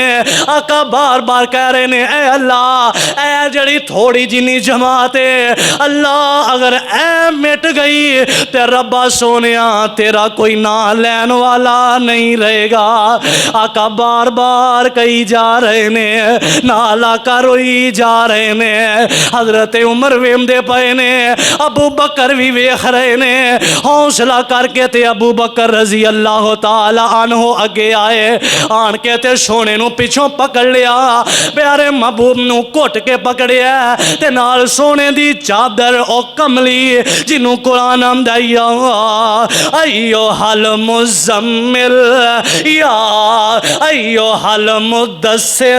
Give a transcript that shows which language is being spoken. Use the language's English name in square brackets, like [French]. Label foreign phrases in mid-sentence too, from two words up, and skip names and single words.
[Punjabi] آقا بار بار کہہ رہے نے، اے اللہ، اے جیہڑی تھوڑی جنی جماعت ہے اللہ، اگر اے مٹ گئی تے ربا سوہنیا تیرا کوئی نا لین والا نہیں رہے گا. آقا بار بار کہی جا رہے نے، نال آقا روئی جا رہے نے. حضرت عمر ویمدے پے نے، ابو بکر بھی ویکھ رہے نے. حوصلہ کر کے تے ابو بکر [Arabic] رضي الله تعالى عنه [Punjabi] اگے آئے، آن کے تے سوہنے نوں پچھوں پکڑ لیا، پیارے محبوب نوں گھٹ کے پکڑیا تے نال سوہنے دی چادر او کملی جنہوں قرآن آندا [Arabic] أيها المزمل يا أيها المدثر.